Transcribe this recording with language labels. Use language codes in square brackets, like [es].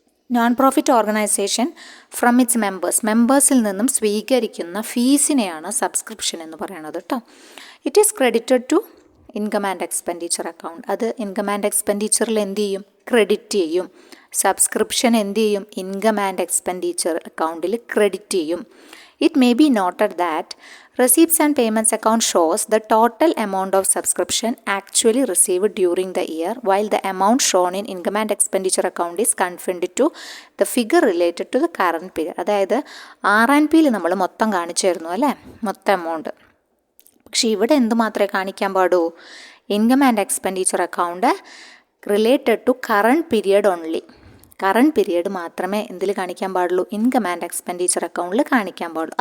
[ml] Non profit organisation from it's മെമ്പേഴ്സിൽ നിന്നും സ്വീകരിക്കുന്ന ഫീസിനെയാണ് subscription എന്ന് പറയുന്നത് കേട്ടോ. [en] It is credited to income and expenditure account. [ml] അത് ഇൻകം ആൻഡ് എക്സ്പെൻഡിച്ചറിൽ എന്ത് ചെയ്യും? ക്രെഡിറ്റ് ചെയ്യും. സബ്സ്ക്രിപ്ഷൻ എന്ത് ചെയ്യും? ഇൻകം ആൻഡ് എക്സ്പെൻഡിച്ചർ അക്കൗണ്ടിൽ ക്രെഡിറ്റ് ചെയ്യും. [en] It may be noted that receipts and payments account shows the total amount of subscription actually received during the year, while the amount shown in income and expenditure account is confined to the figure related to the current period. [ml] അതായത് R&Pയിൽ നമ്മൾ മൊത്തം കാണിച്ചായിരുന്നു അല്ലേ, മൊത്തം amount. പക്ഷേ ഇവിടെ എന്ത് മാത്രമേ കാണിക്കാൻ പാടൂ? [en] Income and expenditure account related to current period only. [ml] Current period മാത്രമേ എന്തിൽ കാണിക്കാൻ പാടുള്ളൂ? ഇൻകം ആൻഡ് എക്സ്പെൻഡിച്ചർ അക്കൗണ്ടിൽ കാണിക്കാൻ പാടുള്ളൂ.